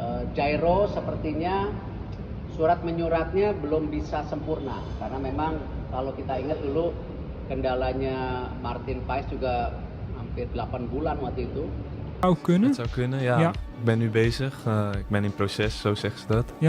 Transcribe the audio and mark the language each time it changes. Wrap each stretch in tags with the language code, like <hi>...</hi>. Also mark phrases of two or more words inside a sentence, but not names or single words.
<id>Jairo sepertinya surat menyuratnya belum bisa sempurna, karena memang kalau kita ingat dulu kendalanya Martin Paes juga hampir 8 bulan waktu itu.</id> <nl>Zou kunnen. Het zou kunnen, ja. Ja. Ik ben nu bezig. Ik ben in proces, zo zeggen ze dat. Ja.</nl>